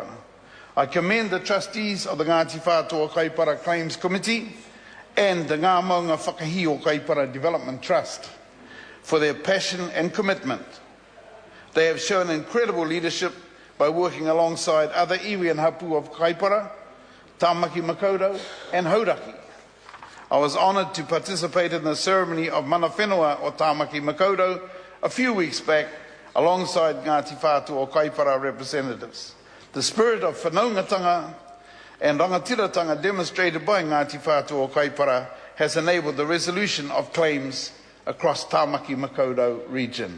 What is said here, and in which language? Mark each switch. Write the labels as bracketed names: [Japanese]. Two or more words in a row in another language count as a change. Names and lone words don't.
[English] I commend the trustees of the Ngati Whatua o Kaipara Claims Committee and the Ngā Maunga Whakahi o Kaipara Development Trust for their passion and commitment. They have shown incredible leadership by working alongside other iwi and hapu of Kaipara, Tāmaki Makaurau and Hauraki. I was honoured to participate in the ceremony of [Māori] mana whenua o Tāmaki Makaurau [English] a few weeks back alongside Ngati Whatua o Kaipara representatives. The spirit of whanaungatanga and rangatiratanga demonstrated by Ngati Whatua o Kaipara has enabled the resolution of claims across Tāmaki Makaurau region.